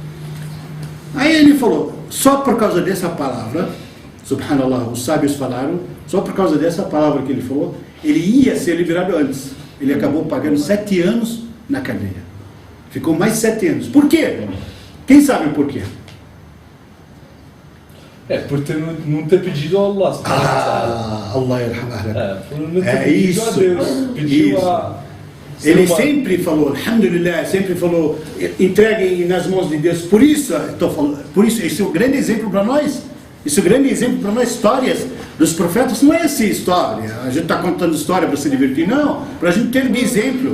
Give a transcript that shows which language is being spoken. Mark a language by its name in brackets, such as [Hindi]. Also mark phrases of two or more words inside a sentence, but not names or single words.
[Portuguese] Aí ele falou, só por causa dessa palavra, subhanallah, os sábios falaram, só por causa dessa palavra que ele falou, ele ia ser liberado antes. Ele acabou pagando 7 anos na cadeia. Ficou mais 7 anos. Por quê? Quem sabe por quê? Por não ter pedido a Allah. [Arabic] الله يرحمه. [Portuguese] Por não ter pedido a Deus. Pediu a... Ele sempre falou, alhamdulillah, sempre falou, entreguem nas mãos de Deus. Por isso, esse é um grande exemplo para nós. Isso é um grande exemplo para nós. Histórias dos profetas não é essa história. A gente está contando história para se divertir, não. Para a gente ter de exemplo.